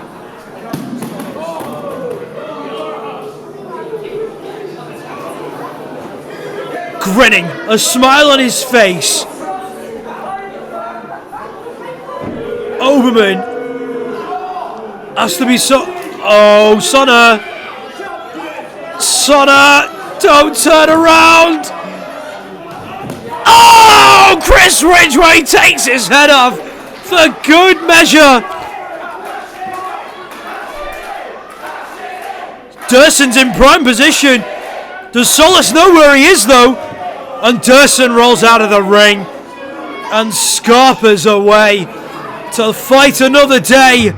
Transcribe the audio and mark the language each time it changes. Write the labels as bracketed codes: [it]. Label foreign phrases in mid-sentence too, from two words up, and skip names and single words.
[en] Grinning, a smile on his face. Oberman has to be so. Oh, Sona! Sona, don't turn around! Oh, Chris Ridgeway takes his head off for good measure. Dursun's in prime position. Does Solace know where he is though? And Dursun rolls out of the ring and scarpers away to fight another day.